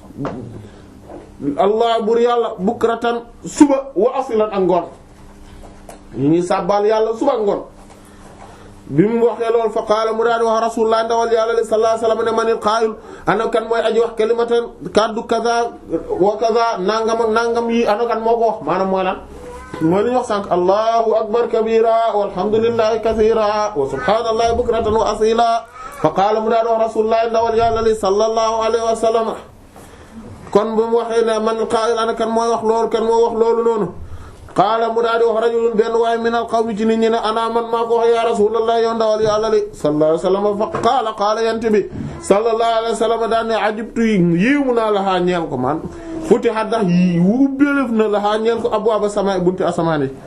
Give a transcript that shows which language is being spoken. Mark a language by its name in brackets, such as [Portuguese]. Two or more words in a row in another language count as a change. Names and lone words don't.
[Wolof] allah buur yàlla bukratan suba [Arabic] وأصيلا [Wolof] ak ngoon ñu ngi sàbbal yàlla suba ak ngoon bi mu waxee loolu [Arabic] فقال [Wolof] mu daal di wax rasulullah ndawal yàlla [Arabic] صلى الله عليه وسلم [Wolof] ne [Arabic] من القائل [Wolof] ana kan mooy aji wax kalimatan kaddu [Arabic] كذا وكذا [Wolof] nangam ak nangam yi ana kan moo ko wax maanaam mooy lan mooy li ñu wax sànq [Arabic] الله أكبر كبيرا والحمد لله كثيرا و سبحان الله بكرة وأصيلا فقال [Wolof] mu daal di wax rasulullah ndawal yàlla [Arabic] صلى الله عليه وسلم [Wolof] kon bu mu waxee ne [Arabic] من القائل [Wolof] ana kan mooy wax loolu kan moo wax loolu noonu qaala mu daal di wax rajulun benn waaye [Arabic] من القوم [Wolof] ci nit ñi ne ana man maa ko wax [Arabic] يا رسول الله [Wolof] yow ndawal yàlla li [Arabic] صلى الله عليه وسلم فقال [Wolof] yent bi [Arabic] صلى الله عليه وسلم [Wolof] daan ne ajibtu yiimu naa laxaa ñeel ko man futihat ndax yi ubbeelef na laxaa ñeel ko abwaaba sama bunti asamaan yi